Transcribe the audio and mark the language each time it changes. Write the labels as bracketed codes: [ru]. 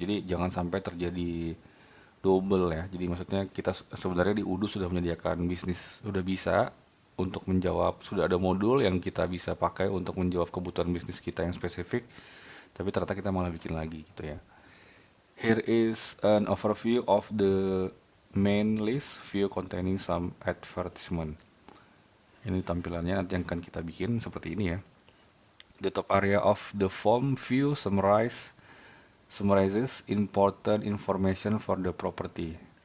[id] Jadi jangan sampai terjadi double ya. Jadi maksudnya kita sebenarnya di Udu sudah menyediakan bisnis, sudah bisa untuk menjawab, sudah ada modul yang kita bisa pakai untuk menjawab kebutuhan bisnis kita yang spesifik, tapi ternyata kita malah bikin lagi gitu ya. [en] Here is an overview of the main list view containing some advertisement. [id] Ini tampilannya nanti yang akan kita bikin seperti ini ya. [en] The top area of the form view summarizes important information for the property.